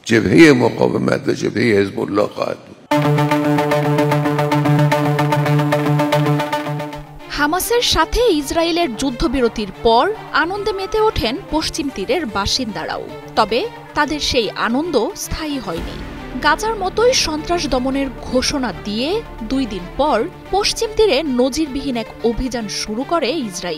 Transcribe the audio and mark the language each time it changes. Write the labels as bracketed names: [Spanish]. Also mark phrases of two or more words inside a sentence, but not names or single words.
[Persian] جبهه مقاومت و جبهه حزب الله خواهد بود. [Bangla] হামাসের সাথে ইসরায়েলের যুদ্ধবিরতির পর আনন্দে মেতে ওঠেন পশ্চিম তীরের বাসিন্দারাও। তবে তাদের সেই আনন্দ স্থায়ী হয়নি। গাজার মতোই সন্ত্রাস দমনের ঘোষণা দিয়ে 2 দিন পর পশ্চিম তীরে নজিরবিহীন এক অভিযান শুরু করে ইসরায়েল।